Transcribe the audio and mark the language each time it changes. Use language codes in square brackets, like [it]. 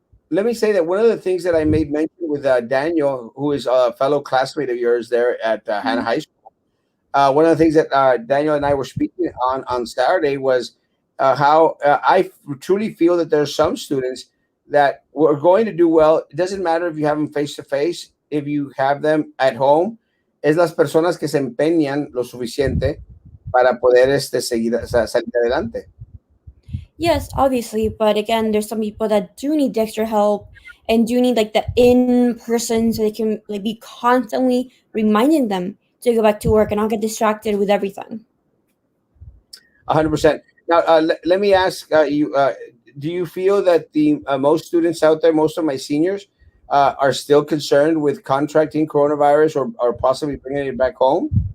[en] Let me say that one of the things that I made mention with Daniel, who is a fellow classmate of yours there at Hannah Mhm. High School, one of the things that Daniel and I were speaking on Saturday was how I truly feel that there's some students that were going to do well. It doesn't matter if you have them face to face, if you have them at home. [es] Es las personas que se empeñan lo suficiente para poder seguir, o sea, salir adelante. [en] Yes, obviously, but again, there's some people that do need the extra help and do need like the in person so they can like be constantly reminding them to go back to work and not get distracted with everything. 100%. Now, let me ask you: do you feel that the most students out there, most of my seniors, are still concerned with contracting coronavirus or possibly bringing it back home?